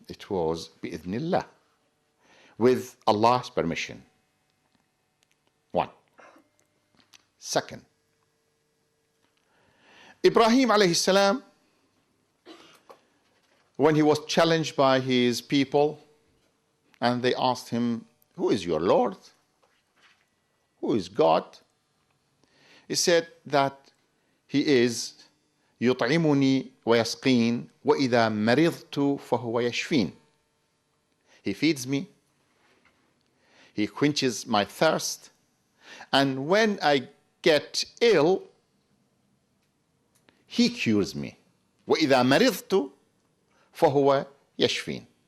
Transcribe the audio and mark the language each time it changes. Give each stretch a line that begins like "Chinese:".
English: It was bi'idhnillah, with Allah's permission. One. Second, Ibrahim alayhi salam, when he was challenged by his people and they asked him, who is your Lord? Who is God? He said that he is
Arabic: يطعمني ويسقين وإذا مرضت فهو يشفين.
English: He feeds me, he quenches my thirst, and when I get ill, he cures me.
Arabic: وإذا مرضت فهو يشفين.